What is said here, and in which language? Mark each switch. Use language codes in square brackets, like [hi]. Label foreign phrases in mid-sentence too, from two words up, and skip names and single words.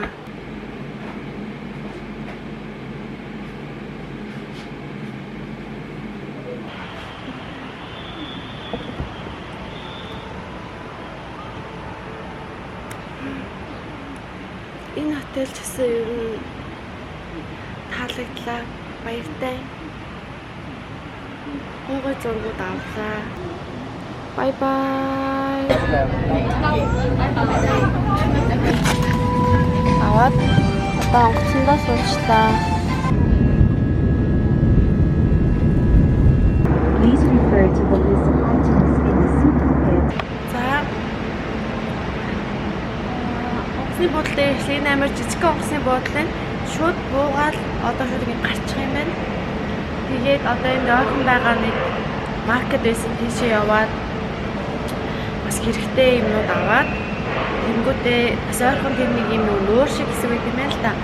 [mn] Энэ хотел ч гэсэн ер нь таалагдлаа. Баяртай. Гой зургууд авлаа. [en] Bye bye. [mn] Аваад одоо онгоцондоо суучлаа. [en] Please refer to the list of items in the seat pocket. [mn] За. Онгоцны буудлын дээр энэ амар жижиг онгоцны буудлын шууд буугаад одоо шууд ингэ гарчих юм байна. Тэгээд одоо энэ ойрхон байгаа нэг маркет байсан тийшээ яваад бас хэрэгтэй юмнууд аваад тэнгүүтээ бас ойрхон тэр нэг юм нуур шиг хэсэг байт юм байна л да.